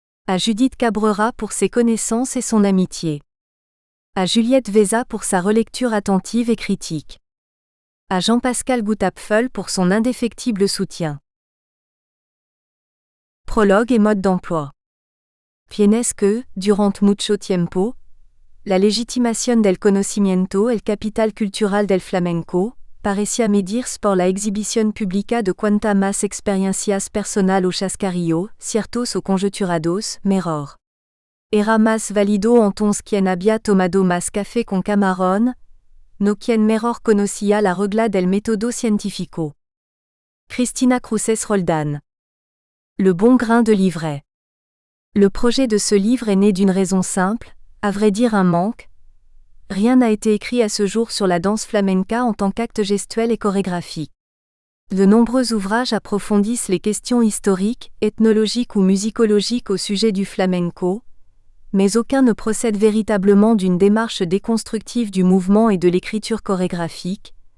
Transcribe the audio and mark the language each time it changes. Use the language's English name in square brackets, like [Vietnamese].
[French] À Judith Cabrera pour ses connaissances et son amitié. À Juliette Veza pour sa relecture attentive et critique. À Jean-Pascal Goutapfel pour son indéfectible soutien. Prologue et mode d'emploi. [Spanish] Tienes que, durante mucho tiempo, la legitimación del conocimiento el capital cultural del flamenco, parecía medirse por la exhibición pública de cuanta más experiencias personal o chascarrillo, ciertos o conjeturados, mejor. Era más válido entonces quien había tomado más café con camarón, no quien mejor conocía la regla del método científico. [French] Cristina Cruces Roldán. Le bon grain de livret. Le projet de ce livre est né d'une raison simple, à vrai dire un manque. Rien n'a été écrit à ce jour sur la danse flamenca en tant qu'acte gestuel et chorégraphique. De nombreux ouvrages approfondissent les questions historiques, ethnologiques ou musicologiques au sujet du flamenco, mais aucun ne procède véritablement d'une démarche déconstructive du mouvement et de l'écriture chorégraphique.